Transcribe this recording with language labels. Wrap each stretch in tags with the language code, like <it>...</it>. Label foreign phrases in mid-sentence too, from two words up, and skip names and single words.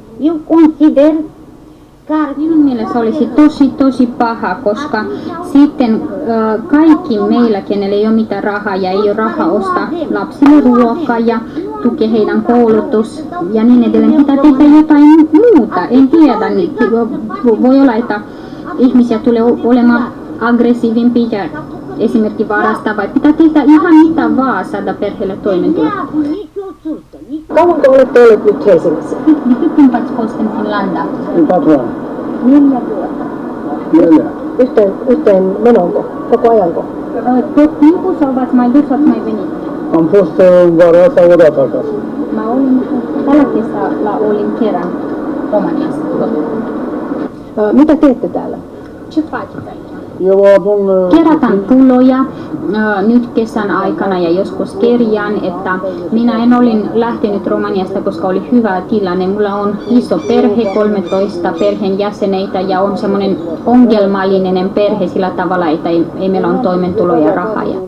<fi>Minun mielestä olisi tosi paha, koska sitten kaikki meillä, kenellä ei ole mitään rahaa ja ei ole rahaa ostaa lapsille ruokaa ja tukea heidän koulutus ja niin edelleen, pitää tehdä jotain muuta. En tiedä, niin voi olla, että ihmisiä tulee olemaan aggressiivimpia ja esimerkiksi varastaa, vai pitää tehdä ihan mitä vaan saada perheelle toimeentuloa. Kauanko olette olleet nyt Helsingissä?</fi> <ro>Nyt ați fost în Finlanda? 4 ani.</ro> <fi>4 vuotta. 4. Yhteen menonko? Koko ajanko?</fi> <ro>Tot timpul sau v-ați mai dus, ați mai venit? Am fost în vara asta o dată acasă.</ro> <fi>Mä olin tällä kesällä kerran Romaniassa. Mitä teette täällä?</fi> <ro>Ce faceți aici? Eu adun...</ro> <fi>Kerätään tuloja nyt kesän aikana ja joskus kerjään, että minä en olin lähtenyt Romaniasta, koska oli hyvä tilanne. Mulla on iso perhe, 13 perheenjäseneitä ja on semmoinen ongelmallinen perhe sillä tavalla, että ei meillä on toimeentulo ja rahaa.</fi>